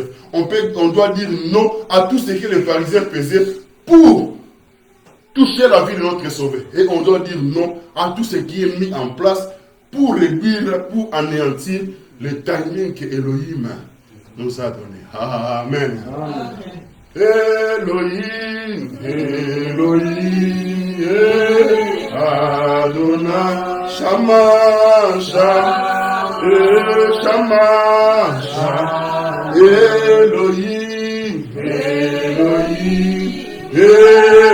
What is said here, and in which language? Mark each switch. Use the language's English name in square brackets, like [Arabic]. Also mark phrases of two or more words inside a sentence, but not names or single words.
[French] On doit dire non à tout ce que les pharisiens faisaient pour toucher la vie de notre Sauveur. Et on doit dire non à tout ce qui est mis en place pour réduire, pour anéantir le timing que Elohim nous a donné. Amen. Amen. [Hebrew] אלוהים אלוהים אדוני שמע שמע אלוהים אלוהים את